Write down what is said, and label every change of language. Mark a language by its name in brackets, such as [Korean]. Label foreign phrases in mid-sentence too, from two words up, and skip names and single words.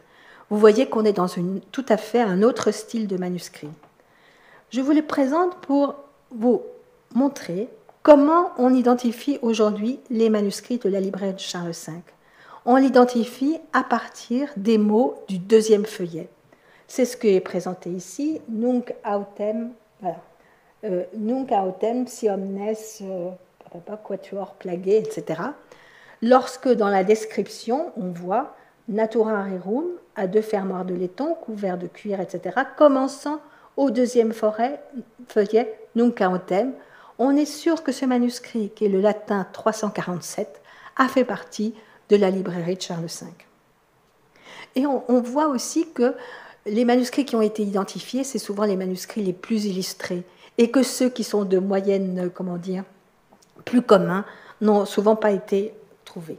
[French] Vous voyez qu'on est dans tout à fait un autre style de manuscrit. Je vous le présente pour vous montrer comment on identifie aujourd'hui les manuscrits de la librairie de Charles V. On l'identifie à partir des mots du 2e feuillet. C'est ce qui est présenté ici, [Latin] nunc autem, voilà. Nunc autem si omnes quatuor plagué, [French] etc. Lorsque dans la description, on voit Natura Rerum à 2 fermoirs de laiton, couverts de cuir, etc., commençant au 2e feuillet, [Latin] Nunc autem, [French] on est sûr que ce manuscrit, qui est le latin 347, a fait partie de la librairie de Charles V. Et on voit aussi que les manuscrits qui ont été identifiés, c'est souvent les manuscrits les plus illustrés, et que ceux qui sont de moyenne, plus communs, n'ont souvent pas été trouvés.